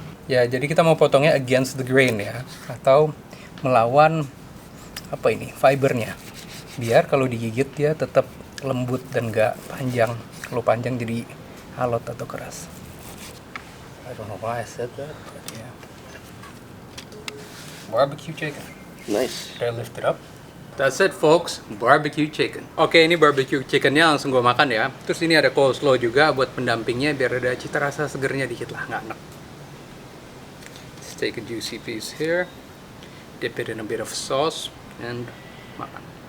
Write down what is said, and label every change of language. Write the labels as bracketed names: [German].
[Indonesian] Ya, jadi kita mau potongnya [English] against the grain [Indonesian] ya, atau melawan apa ini, fibernya. Biar kalau digigit dia tetap lembut dan nggak panjang. Kalau panjang jadi alot atau keras. [English] I don't know why I said that, but yeah. Barbecue chicken. Nice. Should I lift it up? That's it folks, barbecue chicken. [Indonesian] Oke, ini barbecue chickennya langsung gue makan ya. Terus ini ada coleslaw juga buat pendampingnya biar ada cita rasa segernya dikit lah, nggak enak. [English] Let's take a juicy piece here, dip it in a bit of sauce, and makan.